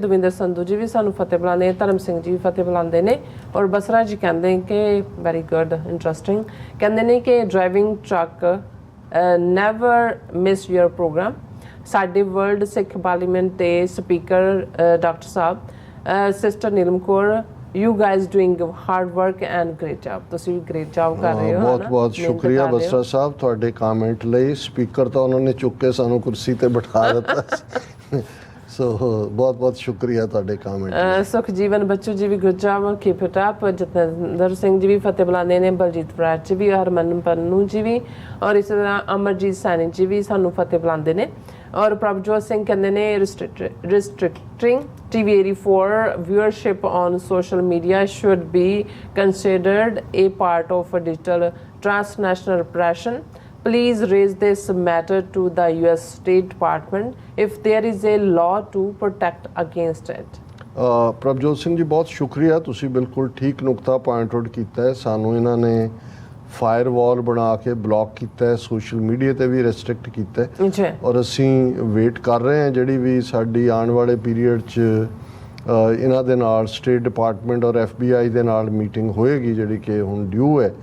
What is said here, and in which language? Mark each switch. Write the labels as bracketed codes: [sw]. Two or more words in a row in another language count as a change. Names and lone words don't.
[pa] ਦਵਿੰਦਰ ਸੰਧੂ ਜੀ ਵੀ ਸਾਨੂੰ ਫਤਿਹ ਬੁਲਾਉਂਦੇ ਨੇ, ਧਰਮ ਸਿੰਘ ਜੀ ਵੀ ਫਤਿਹ ਬੁਲਾਉਂਦੇ ਨੇ ਔਰ ਬਸਰਾ ਜੀ ਕਹਿੰਦੇ ਕਿ [en] very good, [pa] ਇੰਟਰਸਟਿੰਗ, ਕਹਿੰਦੇ ਨੇ ਕਿ [en] driving truck never miss your program. [pa] ਸਾਡੇ ਵਰਲਡ ਸਿੱਖ ਪਾਰਲੀਮੈਂਟ ਦੇ ਸਪੀਕਰ ਡਾਕਟਰ ਸਾਹਿਬ, ਸਿਸਟਰ ਨੀਲਮ ਕੌਰ, [en] you guys doing hard work and great job, [pa] ਤੁਸੀਂ ਵੀ [en] great job [pa] ਕਰ ਰਹੇ ਹੋ। ਬਹੁਤ ਬਹੁਤ ਸ਼ੁਕਰੀਆ ਬਸਰਾ ਸਾਹਿਬ ਤੁਹਾਡੇ ਕਮੈਂਟ ਲਈ। ਸਪੀਕਰ ਤਾਂ ਉਹਨਾਂ ਨੇ ਚੁੱਕ ਕੇ ਸਾਨੂੰ ਕੁਰਸੀ ਤੇ ਬਿਠਾ ਦਿੱਤਾ, ਸੋ ਬਹੁਤ ਬਹੁਤ ਸ਼ੁਕਰੀਆ ਤੁਹਾਡੇ ਕਮੈਂਟ। ਸੁਖਜੀਵਨ ਬੱਚੂ ਜੀ ਵੀ [en] good job, keep it up. [pa] ਜਤਿੰਦਰ ਸਿੰਘ ਜੀ ਵੀ ਫਤਿਹ ਬੁਲਾਉਂਦੇ ਨੇ, ਬਲਜੀਤ ਬਰਾੜ ਜੀ ਵੀ, ਹਰਮਨ ਪੰਨੂ ਜੀ ਵੀ ਔਰ ਇਸੇ ਤਰ੍ਹਾਂ ਅਮਰਜੀਤ ਸੈਣੀ ਜੀ ਵੀ ਸਾਨੂੰ ਫਤਿਹ ਬੁਲਾਉਂਦੇ ਨੇ। ਔਰ ਪ੍ਰਭਜੋਤ ਸਿੰਘ ਕਹਿੰਦੇ ਨੇ [en] restricting TV84 viewership on social media should be considered a part of a digital transnational repression. Please raise this matter to the US State Department if there is a law to protect against it. [pa] ਪ੍ਰਭਜੋਤ ਸਿੰਘ ਜੀ ਬਹੁਤ ਸ਼ੁਕਰੀਆ, ਤੁਸੀਂ ਬਿਲਕੁਲ ਠੀਕ ਨੁਕਤਾ [en] point out [pa] ਕੀਤਾ ਹੈ। ਸਾਨੂੰ ਇਹਨਾਂ ਨੇ ਫਾਇਰਵਾਲ ਬਣਾ ਕੇ ਬਲੌਕ ਕੀਤਾ ਹੈ, ਸੋਸ਼ਲ ਮੀਡੀਆ ਤੇ ਵੀ ਰੈਸਟ੍ਰਿਕਟ ਕੀਤਾ ਹੈ ਜੀ। ਔਰ ਅਸੀਂ ਵੇਟ ਕਰ ਰਹੇ ਹਾਂ ਜਿਹੜੀ ਵੀ ਸਾਡੀ ਆਉਣ ਵਾਲੇ ਪੀਰੀਅਡ 'ਚ ਇਹਨਾਂ ਦੇ ਨਾਲ ਸਟੇਟ ਡਿਪਾਰਟਮੈਂਟ ਔਰ FBI ਦੇ ਨਾਲ ਮੀਟਿੰਗ ਹੋਏਗੀ ਜਿਹੜੀ ਕਿ ਹੁਣ ਡਿਊ ਹੈ।